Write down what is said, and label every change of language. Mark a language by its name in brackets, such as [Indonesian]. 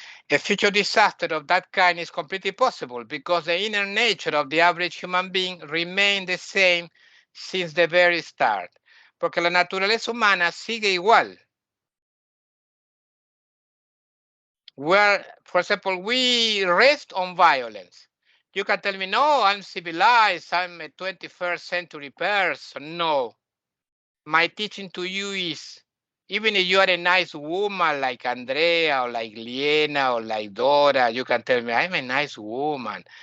[English] A future disaster of that kind is completely possible because the inner nature of the average human being remained the same since the very start. [Spanish] Porque la naturaleza humana sigue igual. [English] Where, for example, we rest on violence. You can tell me, no, I'm civilized, I'm a 21st century person. No. My teaching to you is, even if you are a nice woman like Andrea or like Liena or like Dora, you can tell me, I'm a nice woman.